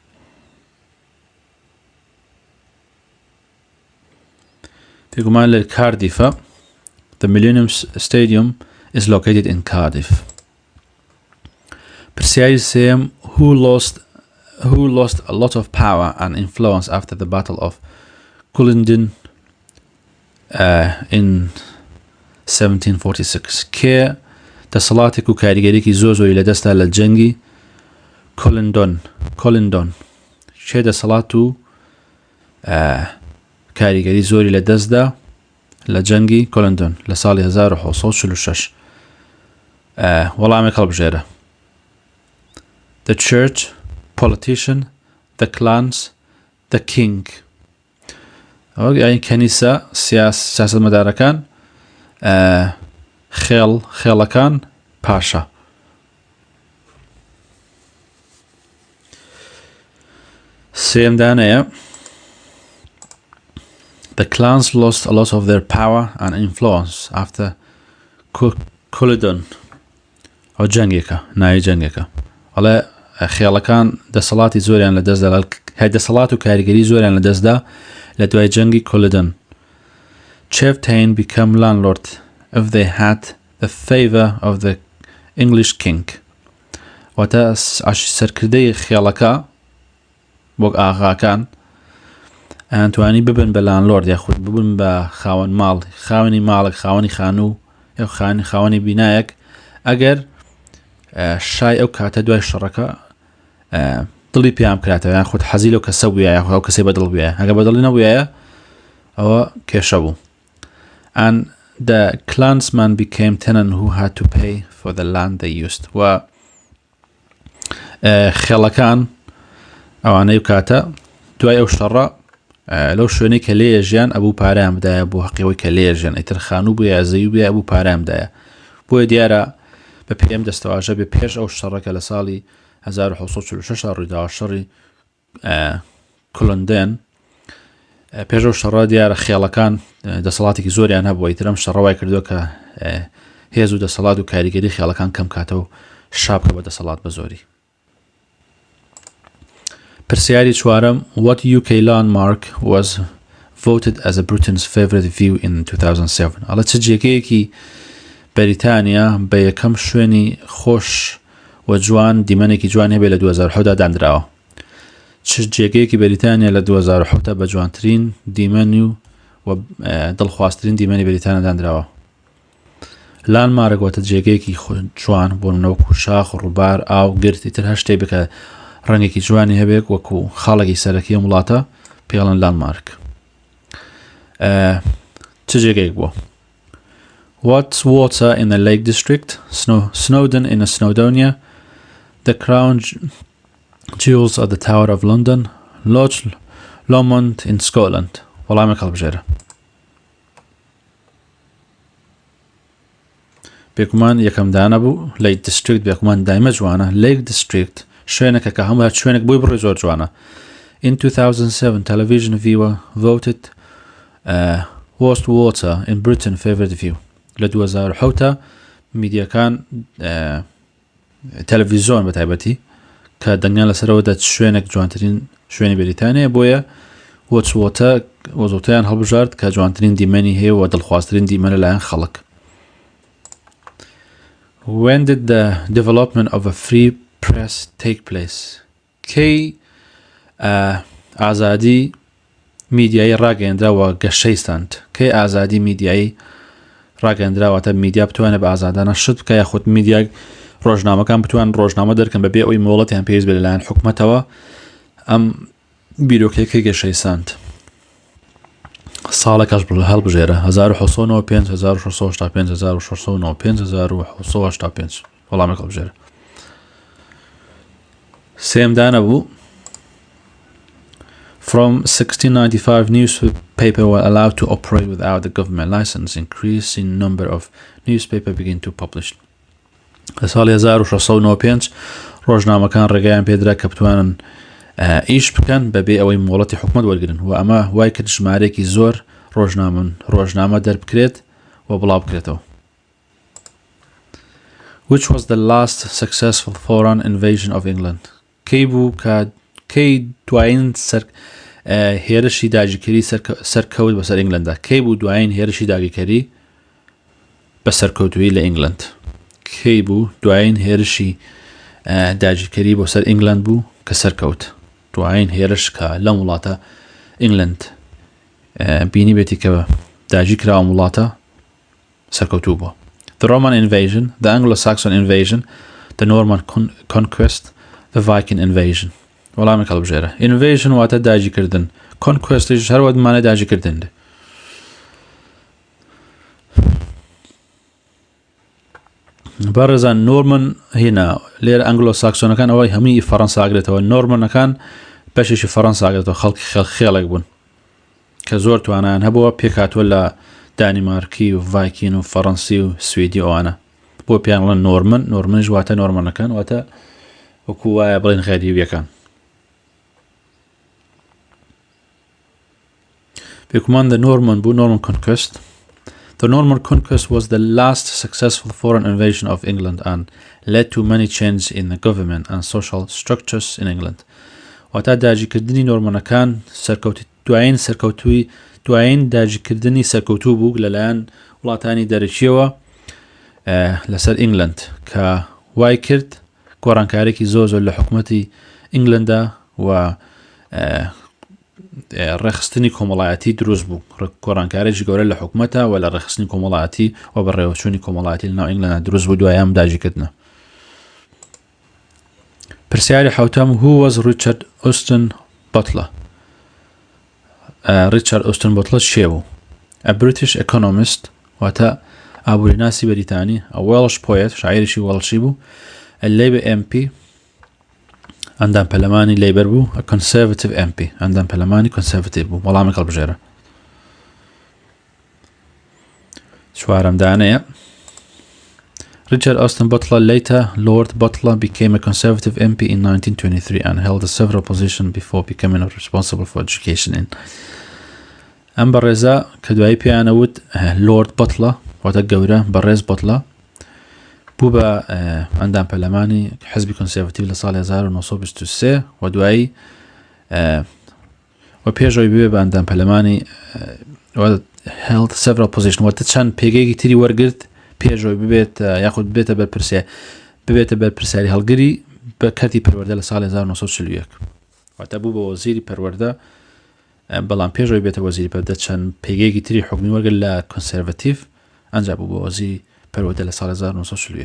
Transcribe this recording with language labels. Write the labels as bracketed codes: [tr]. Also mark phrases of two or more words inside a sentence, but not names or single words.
[ckb] پێگومان لە کاردیفە [en] The Millennium Stadium is located in Cardiff [ckb] پرسیاری سێم [en] Who lost a lot of power and influence after the Battle of Culloden in 1746 [ckb] کێ دەسەڵاتێک و کاریگەریەکی زۆری لەدەستا لە جەنگی کۆلندۆن کێ دەسەڵات و کاریگەری زۆری لەدەستدا لە جەنگی کۆلندۆن لە ساڵی 1946 وەڵامێک هەڵبژێرە [en] The Church, Politician, The Clans, The King [ckb] یعنی کەنیسە سیاسەتمەدارەکان خێڵەکان پاشا سێمدانەیە [en] The clans lost a lot of their power and influence after Culloden [ckb] ئەو جەنگێکە ناوی جەنگێکە ئەڵێ خێڵەکان دەسەڵاتی زۆریان لەدەستدا دەسەڵات و کاریگەری زۆریان لەدەستدا لە دوای جەنگی [en] کۆلدن Chieftain became landlord if they had the favour of the English king [ckb] واتە سەرکردەی خێڵەکە وەک ئاغاکان ئەتوانی ببن بە لانلۆرد یاخود ببن بە خاوەن ماڵ خاوەنی ماڵێک خاوەنی خانوو یا خاوەنی بینایەک ئەگەر شای ئەو کاتە دوای شەڕەکە دڵی پێیان کراتەوە یان خود حەزی لەو کەسە بوویە یاخود ئەو کەسەی بەدڵ بوویە ئەگەر بەدڵی نەبوویە ئەوە کێشە بوو [en] and the clansmen became tenants who had to pay for the land they used [ckb] و خێڵەکان ئەوانەی کاتە دوای ئەو شەڕە لەو شوێنەی کە لێ ژیان ئەبوو پارەیان بدایە بۆ حەقیەوەی کە لێ ژیان ئیتر خانوو بووە یا زەوی بووە ئەبوو پارەیان بدایە بۆیە دیارە بە پێم دەستەواژە بێ پێش ئەو شەڕەکە لە ساڵی 1946 ڕوویداوە شەڕی کۆلندۆن پێش ئەو شەڕە دیارە خێڵەکان دەسەڵاتێکی زۆریان هەبووە ئیتر ئەم شەڕەوای کردووە کە هێز و دەسەڵات و کاریگەری خێڵەکان کەم کاتە و شابکە بە دەسەڵات بە زۆری پرسیاری چوارەم [en] What UK landmark was voted as a Britain's favourite view in 2007 [ckb] ئەڵە چ جێگەیەکی بەریتانیا بە یەکەم شوێنی خۆش و جوان دیمەنێکی جوان هەبێ لە 2007 دانراوە چ جێگەیەکی بەریتانیا لە 2007 بە جوانترین دیمەنی و دڵخوازترین دیمەنی بەریتانیا دانراوە لانمارک واتە جێگەیەکی جوان بۆ نەوەکو شاخ و ڕووبار ئاو گرتی تر هەر شتێک بکە ڕەنگێکی جوانی هەبێت وەکو خاڵێکی سەرەکی وڵاتە پێڵەن لانمارک چ جێگەیەک بووە [en] What's water in the Lake District? Snowdon in Snowdonia. The crown jewels at the Tower of London. Loch Lomond in Scotland. [ckb] وەڵامی هەڵبژێرە. بێگومان یەکەم دانە بوو Lake District بێگومان دایمە جوانە. Lake District شوێنێکە کە هەموو شوێنێک بووی بڕی زۆر جوانە. [en] In 2007 television viewer voted worst water in Britain favourite view. [ckb] لە 2007 میدیەکان تەلەڤیزۆن بەتایبەتی کە دەنگیان لەسەرەوە دەچ شوێنێک جوانترین شوێنی بەریتانیا بۆیە وەچوۆتە وەزۆتەیان هەڵبژارد کە جوانترین دیمەنی هەیە و دڵخوازترین دیمەنە لایەن خەڵک. [en] When did the development of a free press take place? [ckb] کەی ئازادی میدیایی ڕاگەیەندراوە گەشەیستاند. کەی ئازادی میدیایی ڕاگەیەندراوەتە میدیا بتوانێت بە ئازادانە شت بکە یاخود میدیا ڕۆژنامەکان بتوان ڕۆژنامە دەرکەن بەبێ ئەوەی مۆڵەتیان پێویست بێت لەلایەن حکومەتەوە ئەم بیرۆکەیەکەی گەشەیساند. ساڵێکەش هەڵبژێرە 1995 1685 1695 1685 وەڵامێک هەڵبژێرە. سێمدانە بوو. [en] From 1695 newspaper were allowed to operate without the government license. Increasing number of newspaper begin to publish. [ckb] لەساڵی 1695 ڕۆژنامەکان ڕێگەیان پێدرا کە بتوانن ئیش بکەن بەبێ ئەوەی مۆڵەتی حکومەت وەرگرن و ئەمە وای کرد ژمارەیەکی زۆر ڕۆژنامە دەربکرێت و بڵاو بکرێتەوە. Which was the last successful foreign invasion of England? کەی بوو کەی دوایین هێرشی داگیرکەری سەرکەوت بەسەر ئینگلەندا؟ کەی بوو دوایین هێرشی داگیرکەری بە سەرکەوتووی لە ئینگلەند؟ کەی بوو دوایین هێرشی داگیرکەری بۆ سەر ئینگلەند بوو کە سەرکەوت؟ دوایین هێرش کە لەم وڵاتە ئینگلەند بینی بێتی کە داگیر کراوە وڵاتە سەرکەوتوو بووە. [en] The Roman invasion, the Anglo-Saxon invasion, the Norman conquest, the Viking invasion. [ckb] وەڵامی هەڵبژێرە. Invasion واتە داگیرکردن. Conquestش هەروە دمانە داگیرکردن. بەڕێزان نۆرمن هێنا لێرە ئەنگلۆ-ساکسۆنەکان ئەوەی هەمووی فەڕەنسا ئاگرێتەوە. نۆرمنەکان بەشێکی فەڕەنسا ئاگرێتەوە خەڵکی خێڵێک بوون کە زۆر توانیان هەبووە پێکهاتووە لە دانیمارکی و ڤایکین و فەڕەنسی و سویدی ئەوانە بۆ پێیان بڵێن نۆرمن. نۆرمنش واتە نۆرمەنەکان واتە وەکو وایە بڵێن غەریبیەکان. بێگومان [en] the Norman [ckb] بوو [en] Norman conquest. The Norman conquest was the last successful foreign invasion of England and led to many changes in the government and social structures in England. [ckb] واتە داگیرکردنی نۆرمەنەکان دوایین داگیرکردنی سەرکەوتوو بوو لەلایەن وڵاتانی دەرەکیەوە لەسەر ئینگلەند کە وای کرد گۆڕانکارێکی زۆر لە حکوومەتی ئینگلەندا و ڕێخستنی کۆمەڵایەتی دروست بوو. گۆڕانکارێکی گەورە لە حکوومەتە و لە ڕێخستنی کۆمەڵایەتی و بەڕێوەچوونی کۆمەڵایەتی لەناو ئینگلەندا دروست بوو دوایام داگیرکردنە. پرسیاری حوتەم [en] Who was Richard Austin Butler? [ckb] Richard Austin Butler چێ بوو؟ [en] A British economist [ckb] واتە ئابووریناسی بەریتانی. [en] A Welsh poet [ckb] شاعیرێکی وەڵشی بوو. [en] A Labour MP [ckb] ئەندام پەرلەمانی لیبەر بوو. [en] A Conservative MP [ckb] ئەندام پەرلەمانی Conservative بوو. وەڵامی هەڵبژێرە. چوارەم دانەیە. [en] Richard Austin Butler, later Lord Butler, became a Conservative MP in 1923 and held several positions before becoming responsible for education in. [ckb] ئەم بەڕێزە کە دوایی پێیانەوت Lord Butler واتە گەورە بەڕێز بەتڵە بوو بە ئەندام پەرلەمانی حزبی کۆنسێڤەتیڤ لە ساڵی 1923 و دوایی و پێشەوەی ببێ بە ئەندام پەرلەمانی [en] held several positions [ckb] واتە چەند پێگەیەکی تری وەرگرت پێشەوەی ببێت یاخود ببێتە بەرپرسیاری هەڵگری بە کەرتی پەروەردە لە ساڵی 1941 واتە بوو بە وەزیری پەروەردە بەڵام پێشەوەی بێتە وەزیری پەروەردە چەند پێگەیەکی تری حکمی وەرگرت لە کۆنسێڤەتیڤ ئەنجا بوو بە وەزیری پەروەردە لە ساڵی 1941.